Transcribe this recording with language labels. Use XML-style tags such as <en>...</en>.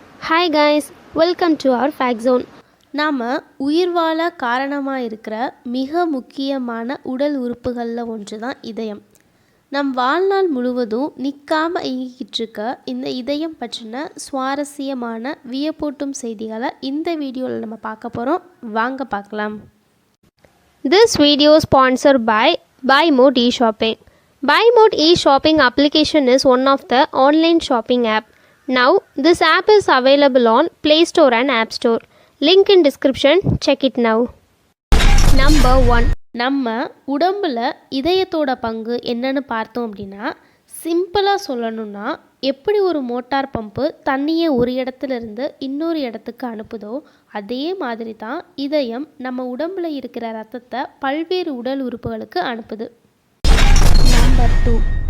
<en>Hi guys, welcome to our Fact Zone.</en> <ta>நாம் உயிர் வாழ காரணமாக இருக்கிற மிக முக்கியமான உடல் உறுப்புகளில் ஒன்று தான் இதயம். நம் வாழ்நாள் முழுவதும் நிற்காமல் இயங்கிக்கிட்டு இருக்க இந்த இதயம் பற்றின சுவாரஸ்யமான வியப்பூட்டும் செய்திகளை இந்த வீடியோவில் நம்ம பார்க்க போகிறோம். வாங்க பார்க்கலாம்.</ta> <en>This video sponsored by Buy Mode eShopping. Buy Mode eShopping application is one of the online shopping app. Now, this app is available on Play Store and App Store. Link in description. Check it now. Number 1.</en> <ta>நம்ம உடம்புல இதயத்தோட பங்கு என்னன்னு பார்த்தோம் அப்படின்னா, சிம்பிளாக சொல்லணும்னா எப்படி ஒரு மோட்டார் பம்பு தண்ணியை ஒரு இடத்துலேருந்து இன்னொரு இடத்துக்கு அனுப்புதோ அதே மாதிரி தான் இதயம் நம்ம உடம்புல இருக்கிற ரத்தத்தை பல்வேறு உடல் உறுப்புகளுக்கு அனுப்புது. நம்பர் 2.</ta>